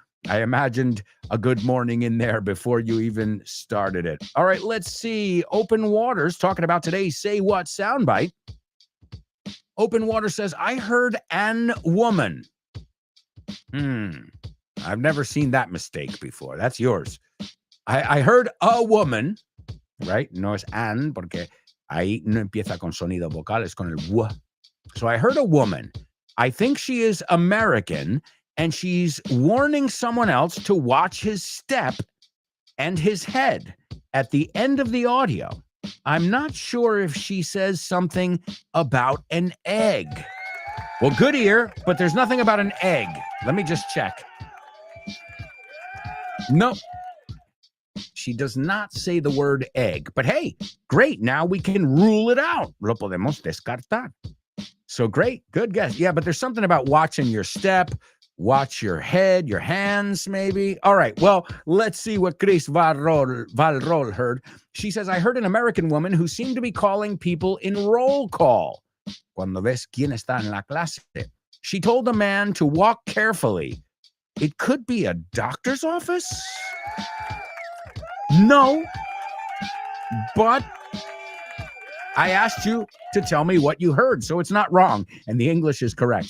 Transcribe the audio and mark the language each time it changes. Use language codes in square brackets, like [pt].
[en] I imagined a good morning in there before you even started it. All right, let's see. Open Waters talking about today's Say What soundbite. Open Water says, I heard an woman. I've never seen that mistake before. That's yours. I heard a woman, right? [es] No es an, porque ahí no empieza con sonido vocal, es con el w. [en] So I heard a woman. I think she is American, and she's warning someone else to watch his step and his head at the end of the audio. I'm not sure if she says something about an egg. Well, good ear, but there's nothing about an egg. Let me just check. No, she does not say the word egg. But hey, great. Now we can rule it out. [es] Lo podemos descartar. [en] So great. Good guess. Yeah, but there's something about watching your step, watch your head, your hands, maybe. All right. Well, let's see what Chris Valrol heard. She says, I heard an American woman who seemed to be calling people in roll call. [es] Cuando ves quién está en la clase. [en] She told a man to walk carefully. It could be a doctor's office? No, but I asked you to tell me what you heard, so it's not wrong, and the English is correct.